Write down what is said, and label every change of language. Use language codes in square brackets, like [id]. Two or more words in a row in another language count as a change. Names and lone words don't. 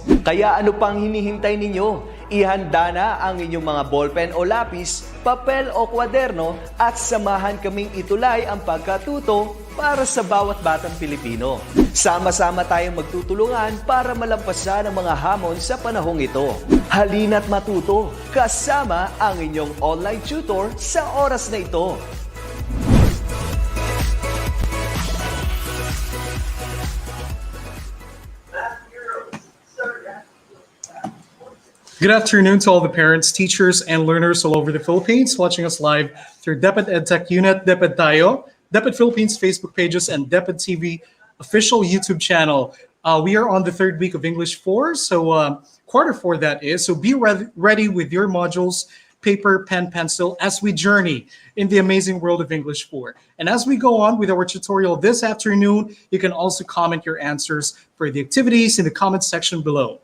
[tl] Kaya ano pang hinihintay ninyo? Ihanda na ang inyong mga ballpen o lapis, papel o kwaderno at samahan kaming itulay ang pagkatuto para sa bawat batang Pilipino. Sama-sama tayong magtutulungan para malampasan ang mga hamon sa panahong ito. Halina't matuto kasama ang inyong [en] online tutor [tl] sa oras na ito. [en] Good afternoon to all the parents, teachers, and learners all over the Philippines watching us live through DepEd Educational Technology Unit, DepEd Tayo, DepEd Philippines Facebook pages, and DepEd TV official YouTube channel. We are on the third week of English 4, so quarter 4 that is. So be ready with your modules, paper, pen, pencil, as we journey in the amazing world of English 4. And as we go on with our tutorial this afternoon, you can also comment your answers for the activities in the comment section below.